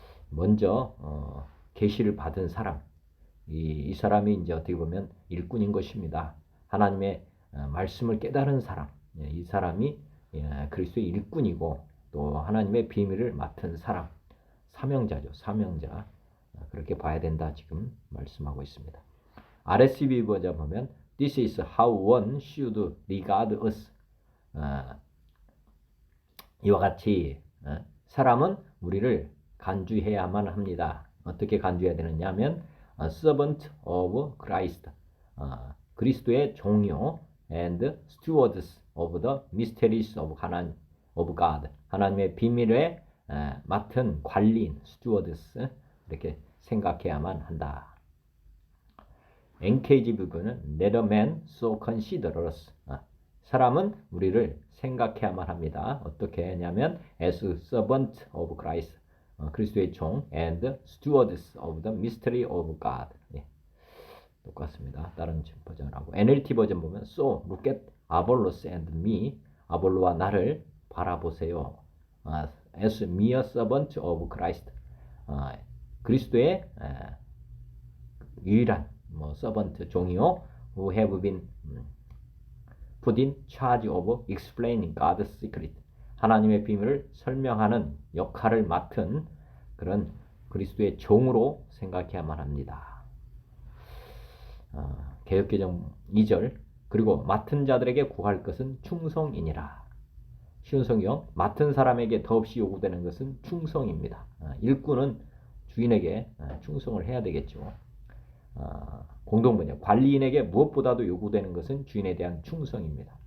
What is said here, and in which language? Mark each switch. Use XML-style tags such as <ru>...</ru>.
<ko>먼저 계시를 받은 사람 이 사람이 이제 어떻게 보면 일꾼인 것입니다. 하나님의 말씀을 깨달은 사람 이 사람이 그리스도의 일꾼이고 또 하나님의 비밀을 맡은 사람 사명자죠. 사명자 그렇게 봐야 된다 지금 말씀하고 있습니다.</ko> <en>RSV</en> <ko>버전 보면</ko> <en>This is how one should regard us.</en> <ko>이와 같이 사람은 우리를 간주해야만 합니다. 어떻게 간주해야 되느냐 하면</ko> <en>servant of Christ</en> <ko>그리스도의 종요</ko> <en>and stewards of the mysteries of God</en> <ko>하나님의 비밀에 맡은 관리인 stewards 이렇게 생각해야만 한다.</ko> <en>NKG 부분은 let a man so consider us</en> <ko>사람은 우리를 생각해야만 합니다. 어떻게 하냐면</ko> <en>as servant of Christ</en> <ko>그리스도의 종</ko> <en>and stewards of the mystery of God</en> <ko>똑같습니다. 다른 버전하고 NLT 버전 보면</ko> <en>So look at Apollos and me</en> <ko>아볼로와 나를 바라보세요.</ko> <en>As mere servant of Christ</en> <ko>그리스도의 유일한</ko> <en>servant</en> <ko>종이요</ko> <en>who have been put in charge of explaining God's secret</en> <ko>하나님의 비밀을 설명하는 역할을 맡은 그런 그리스도의 종으로 생각해야만 합니다. 개역개정 2절 그리고 맡은 자들에게 구할 것은 충성이니라. 쉬운 성경 맡은 사람에게 더없이 요구되는 것은 충성입니다. 일꾼은 주인에게 충성을 해야 되겠죠. 공동번역 관리인에게 무엇보다도 요구되는 것은 주인에 대한 충성입니다.</ko>